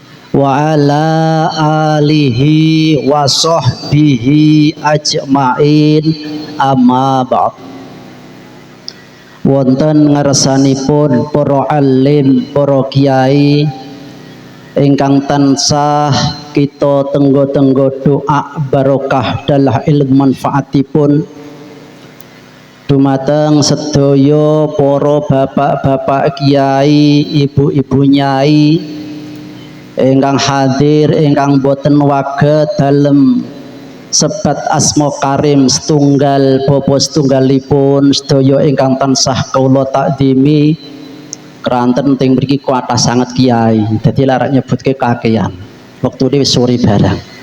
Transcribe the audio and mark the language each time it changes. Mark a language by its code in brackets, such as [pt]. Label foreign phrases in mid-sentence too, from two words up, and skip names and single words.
[ar] وعلى آله وصحبه أجمعين، أما بعد. [jv] Wonten ngarsanipun para alim, para kiai ingkang tansah kita tenggo-tenggo doa barokah dalah ilmu manfaatipun dumateng sedaya para bapak-bapak kiai, ibu-ibu nyai ingkang hadir, ingkang boten waget dalem sebat asma karim setunggal bapa setunggalipun sedaya ingkang tansah kawula takdimi keranten teng mriki kuatah sanget kiai, dadi larak nyebutke kakean wektune wis sore barang.